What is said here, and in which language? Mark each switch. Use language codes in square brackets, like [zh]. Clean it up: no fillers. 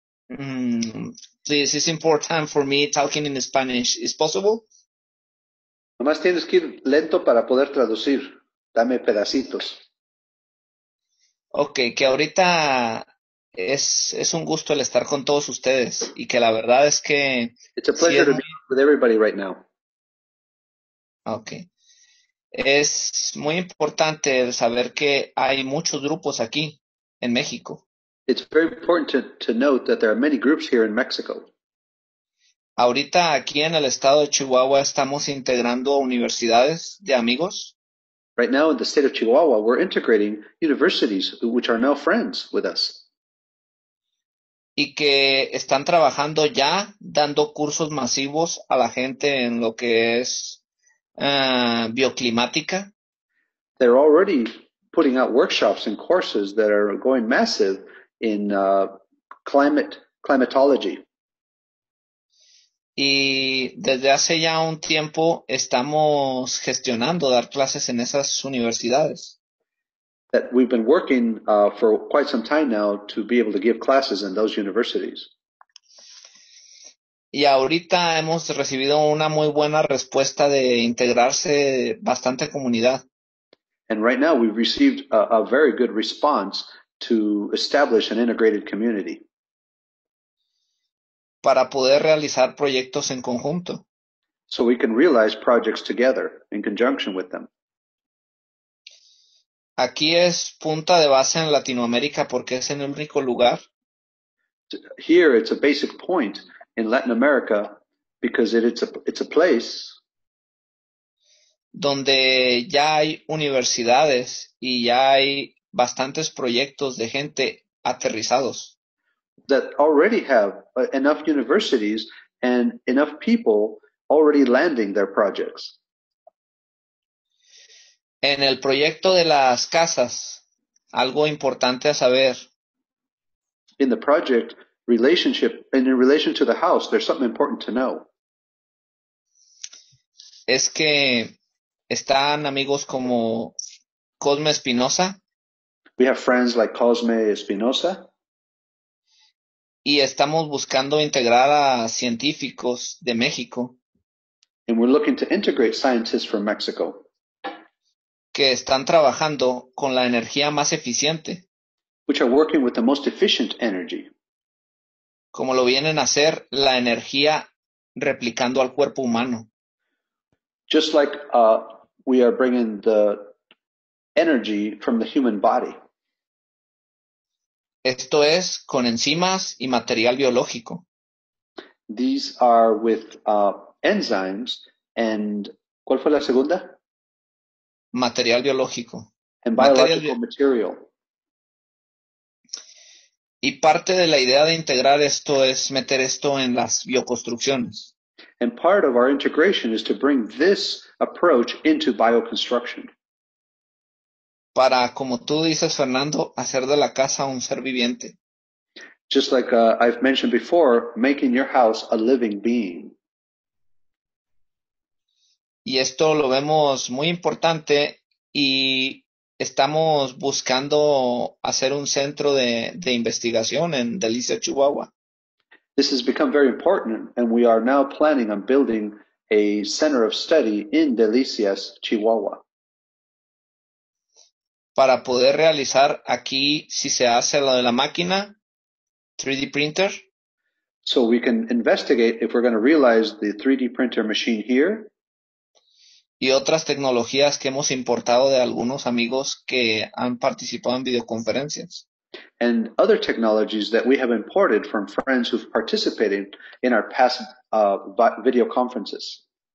[en] Please, it's important for me talking in Spanish. Is possible? [es] Nomás tienes que ir lento para poder traducir. Dame pedacitos. Ok, que ahorita es un gusto el estar con todos ustedes y que la verdad es que [en] It's a [es] sí [en] pleasure [es] es [en] to be with everybody right now. okay. [es] Es muy importante saber que hay muchos grupos aquí en México. [en] It's very important to note that there are many groups here in Mexico. [es] Ahorita aquí en el estado de Chihuahua estamos integrando universidades de amigos [en] Right now in the state of Chihuahua, we're integrating universities which are now friends with us [es] y que están trabajando ya dando cursos masivos a la gente en lo que es bioclimática. [en] They're already putting out workshops and courses that are going massive in climatology. [es] Y desde hace ya un tiempo estamos gestionando dar clases en esas universidades. [en] That we've been working for quite some time now to be able to give classes in those universities. [es] Y ahorita hemos recibido una muy buena respuesta de integrarse bastante comunidad. [en] And right now we've received a very good response to establish an integrated community. [es] Para poder realizar proyectos en conjunto. [en] So we can realize projects together in conjunction with them. [es] Aquí es punta de base en Latinoamérica porque es el único lugar [en] Here it's a basic point in Latin America because it's a place [es] donde ya hay universidades y ya hay bastantes proyectos de gente aterrizados. [en] that already have enough universities and enough people already landing their projects. [es] En el proyecto de las casas, algo importante a saber [en] In the project relationship and in relation to the house, there's something important to know. [es] es que están amigos como Cosme Espinosa [en] We have friends like Cosme Espinosa, [es] y estamos buscando integrar a científicos de México [en] and we're looking to integrate scientists from Mexico [es] que están trabajando con la energía más eficiente, [en] which are working with the most efficient energy, [es] como lo vienen a hacer la energía replicando al cuerpo humano. [en] just like we are bringing the energy from the human body. [es] Esto es con enzimas y material biológico. [en] These are with enzymes and [es] ¿cuál fue la segunda? Material biológico. [en] And [es] Material [en] biological material. [es] Y parte de la idea de integrar esto es meter esto en las bioconstrucciones. [en] And part of our integration is to bring this approach into bioconstruction. [es] Para, como tú dices, Fernando, hacer de la casa un ser viviente. [en] Just like I've mentioned before, making your house a living being. [es] Y esto lo vemos muy importante y estamos buscando hacer un centro de investigación en Delicia, Chihuahua. [en] This has become very important, and we are now planning on building a center of study in Delicias, Chihuahua. [es] Para poder realizar aquí, si se hace lo de la máquina, 3D printer, [en] So we can investigate if we're going to realize the 3D printer machine here [es] y otras tecnologías que hemos importado de algunos amigos que han participado en videoconferencias. [en] and other technologies that we have imported from friends who've participated in our past video conferences.